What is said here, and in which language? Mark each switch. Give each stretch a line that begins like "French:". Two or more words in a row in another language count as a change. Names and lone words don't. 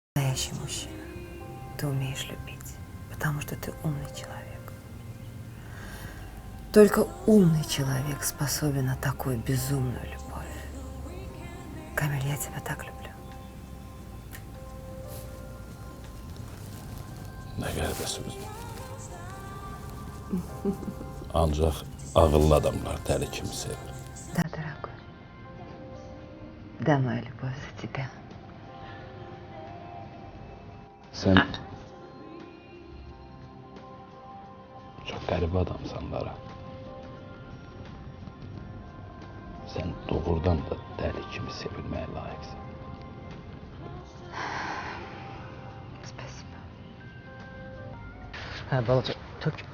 Russian: настоящий мужчина. Ты умеешь любить, потому что ты умный человек. Только умный человек способен на такую безумную любовь. Камиль, я тебя так люблю.
Azerbaijani: Nə qəribə sözdür. Ancaq ağıllı adamlar dəli kimi sevir.
Russian: Да, дорогой. Да, моя любовь за тебя.
Azerbaijani: Sən çox qəribə adamsan, Lara. Sən doğrudan da dəli kimi sevilməyə layiqsən. Hə, balaca, tök.